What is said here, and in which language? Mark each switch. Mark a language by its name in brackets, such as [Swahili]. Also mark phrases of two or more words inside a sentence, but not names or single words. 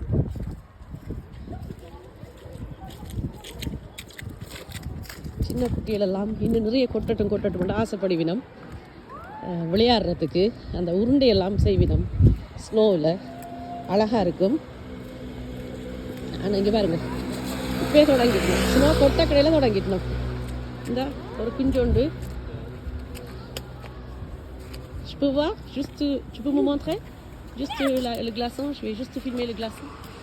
[Tamil] சின்ன குட்டிகளெல்லாம் இன்னும் நிறைய கொட்டட்டும் ஆசைப்படுவினம். விளையாடுறதுக்கு அந்த உருண்டையெல்லாம் செய்வினம். ஸ்னோவில் அழகாக இருக்கும். ஆனால் இங்கே பாருங்க, இப்போயே தொடங்கிட்டோம். ஸ்னோ கொட்ட கடையில் தொடங்கிட்டோம். இந்த ஒரு பிஞ்சோண்டு. [French] Je peux voir juste, tu peux me montrer juste le glaçon, je vais juste filmer le glaçon.